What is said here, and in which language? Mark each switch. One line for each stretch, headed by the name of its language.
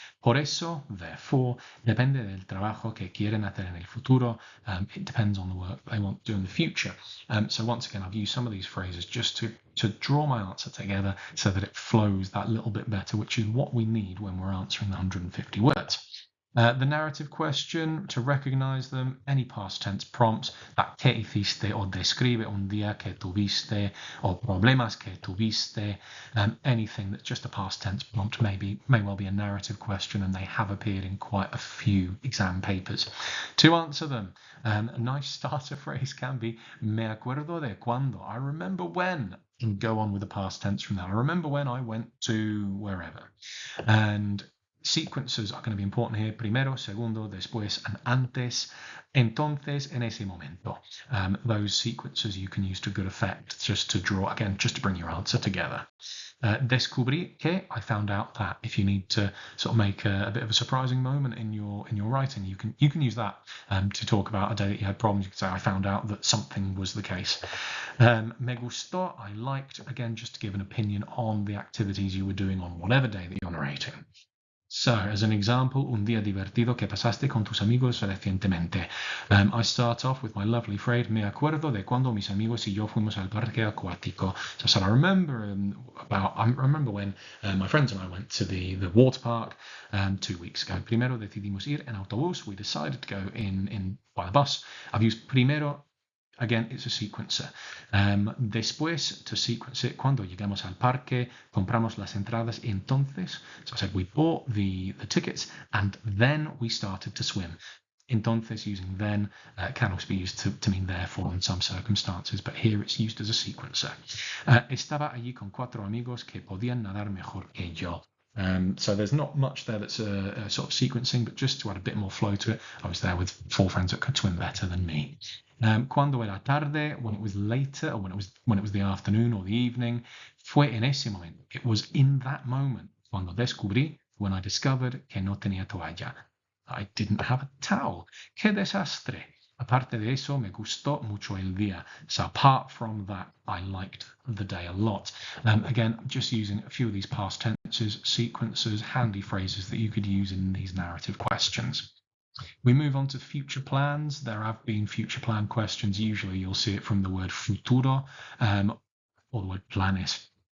Spanish: Por eso, therefore, depende del trabajo que quieren hacer en el futuro.
English: It depends on the work they want to do in the future. So once again, I've used some of these phrases just to draw my answer together so that it flows that little bit better, which is what we need when we're answering the 150 words. The narrative question, to recognize them, any past tense prompts, that
Spanish: que hiciste o describe un día que tuviste
English: o problemas que tuviste, anything that's just a past tense prompt may well be a narrative question, and they have appeared in quite a few exam papers. To answer them, a nice starter phrase can be
Spanish: me acuerdo de cuando,
English: I remember when, and go on with the past tense from that. I remember when I went to wherever. And sequences are going to be important here.
Spanish: Primero, segundo, después, and antes. Entonces, en ese momento.
English: Those sequences you can use to good effect just to draw, again, just to bring your answer together.
Spanish: Descubrí que,
English: I found out that. If you need to sort of make a bit of a surprising moment in your writing, you can use that to talk about a day that you had problems. You can say, I found out that something was the case.
Spanish: Me gustó,
English: I liked, again, just to give an opinion on the activities you were doing on whatever day that you're narrating. So, as an example,
Spanish: un día divertido que pasaste con tus amigos recientemente.
English: I start off with my lovely phrase,
Spanish: me acuerdo de cuando mis amigos y yo fuimos al parque acuático.
English: So I said, I remember when my friends and I went to the water park 2 weeks ago.
Spanish: Primero decidimos ir en autobús.
English: We decided to go in by the bus. I've used primero. Again, it's a sequencer.
Spanish: Después,
English: to sequence it,
Spanish: cuando llegamos al parque, compramos las entradas.
English: Entonces, so I said we bought the tickets and then we started to swim. Entonces, using then can also be used to mean therefore in some circumstances, but here it's used as a sequencer.
Spanish: Estaba allí con 4 amigos que podían nadar mejor que yo.
English: So there's not much there that's a sort of sequencing, but just to add a bit more flow to it, I was there with 4 friends that could swim better than me.
Spanish: Cuando era tarde,
English: when it was later, or when it was the afternoon or the evening,
Spanish: fue en ese momento.
English: It was in that moment
Spanish: cuando descubrí,
English: when I discovered
Spanish: que no tenía toalla.
English: I didn't have a towel.
Spanish: ¡Qué desastre! Aparte de eso, me gustó mucho el día.
English: So apart from that, I liked the day a lot. Again, just using a few of these past tenses, sequences, handy phrases that you could use in these narrative questions. We move on to future plans. There have been future plan questions. Usually you'll see it from the word futuro or the word planes.